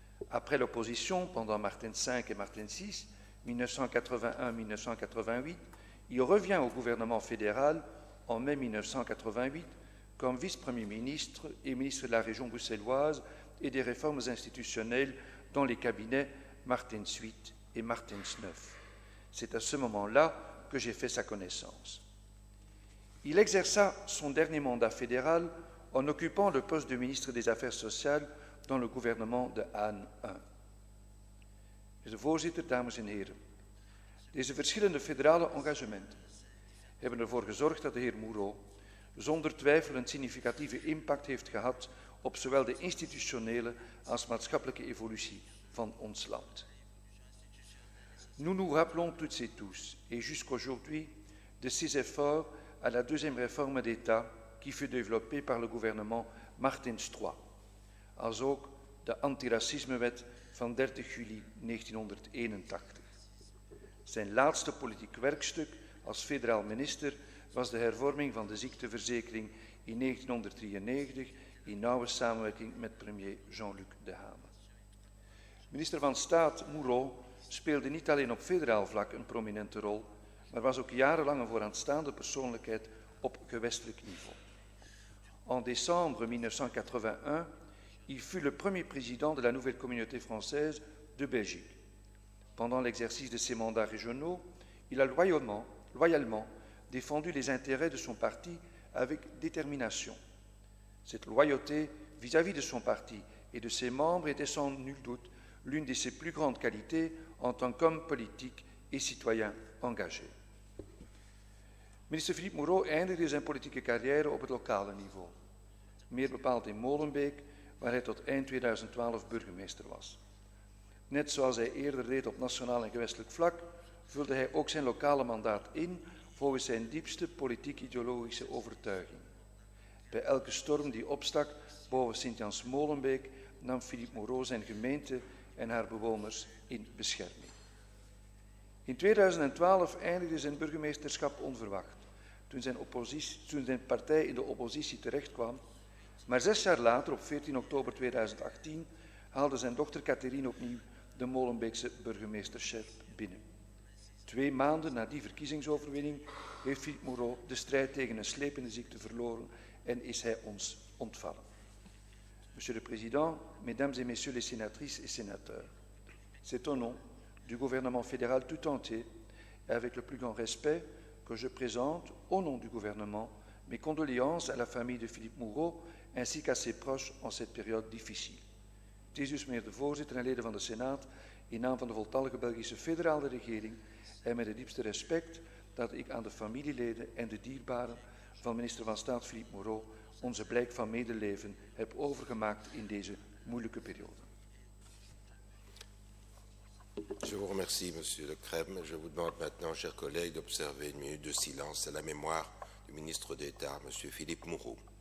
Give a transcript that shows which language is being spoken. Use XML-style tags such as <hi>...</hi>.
<fr>Après l'opposition pendant Martens V et Martens VI, 1981-1988, il revient au gouvernement fédéral en mai 1988 comme vice-premier ministre et ministre de la région bruxelloise et des réformes institutionnelles dans les cabinets Martens VIII et Martens IX. C'est à ce moment-là que j'ai fait sa connaissance. Il exerça son dernier mandat fédéral en occupant le poste de ministre des Affaires sociales dans le gouvernement de Anne I.</fr> <nl>De voorzitter, dames en heren. Deze verschillende federale engagementen hebben ervoor gezorgd dat de heer Mouron zonder twijfel een significatieve impact heeft gehad op zowel de institutionele als maatschappelijke evolutie van ons land.</nl> <fr>Nous nous rappelons toutes et tous, et jusqu'aujourd'hui, de ses efforts à la deuxième réforme d'État qui fut développée par le gouvernement Martens III,</fr> <nl>als ook de antiracismewet van 30 juli 1981. Zijn laatste politiek werkstuk als federaal minister was de hervorming van de ziekteverzekering in 1993 in nauwe samenwerking met premier Jean-Luc Dehaene. Minister van Staat Mouron speelde niet alleen op federaal vlak een prominente rol, maar was ook jarenlang een vooraanstaande persoonlijkheid op gewestelijk niveau.</nl> <fr>En décembre 1981, il fut le premier président de la nouvelle communauté française de Belgique. Pendant l'exercice de ses mandats régionaux, Il a loyalement défendu les intérêts de son parti avec détermination. Cette loyauté vis-à-vis de son parti et de ses membres était sans nul doute l'une de ses plus grandes qualités en tant qu'homme politique et citoyen engagé.</fr> <nl>Minister Philippe Mouron eindigde zijn politieke carrière op het lokale niveau, meer bepaald in Molenbeek, waar hij tot eind 2012 burgemeester was. Net zoals hij eerder deed op nationaal en gewestelijk vlak, vulde hij ook zijn lokale mandaat in volgens zijn diepste politiek-ideologische overtuiging. Bij elke storm die opstak boven Sint-Jans-Molenbeek nam Philippe Mouron zijn gemeente en haar bewoners in bescherming. In 2012 eindigde zijn burgemeesterschap onverwacht, toen zijn partij in de oppositie terechtkwam, maar 6 jaar later, op 14 oktober 2018, haalde zijn dochter Catherine opnieuw de Molenbeekse burgemeesterschap binnen. 2 maanden na die verkiezingsoverwinning heeft Philippe Mouron de strijd tegen een slepende ziekte verloren en is hij ons ontvallen.</nl> <fr>Monsieur le Président, Mesdames et Messieurs les sénatrices et sénateurs, c'est au nom du gouvernement fédéral tout entier et avec le plus grand respect que je présente, au nom du gouvernement, mes condoléances à la famille de Philippe Mouron ainsi qu'à ses proches en cette période difficile.</fr> <nl>Het is dus, meneer de voorzitter en leden van de Senaat, in naam van de voltallige Belgische federale regering en met het diepste respect dat ik aan de familieleden en de dierbaren van minister van Staat Philippe Mouron onze blijk van medeleven heb overgemaakt in deze moeilijke periode.</nl> <fr>Je vous remercie, Monsieur Le Crème. Je vous demande maintenant, chers collègues, d'observer une minute de silence à la mémoire du ministre d'État, Monsieur Philippe Mouron.</fr>